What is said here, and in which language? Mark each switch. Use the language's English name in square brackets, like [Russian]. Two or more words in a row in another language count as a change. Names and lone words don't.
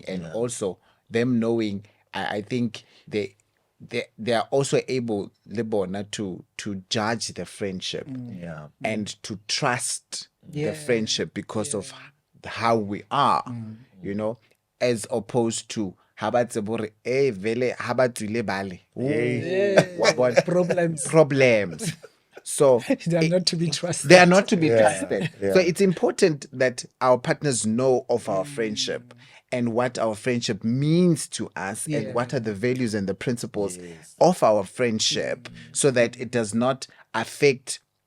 [English] And also them knowing, I think they are also able, Lebona, to judge the friendship Yeah. and to trust Yeah. the friendship because of how we are, you know, as opposed to [Southern Sotho] ha ba tsebe hore, vele ha ba tswile bale, wa bona? [English] Problems. So They are not to be trusted. they are not to be trusted. yeah. So it's important that our partners know of our friendship and what our friendship means to us and what are the values and the principles of our friendship, so that it does not affect.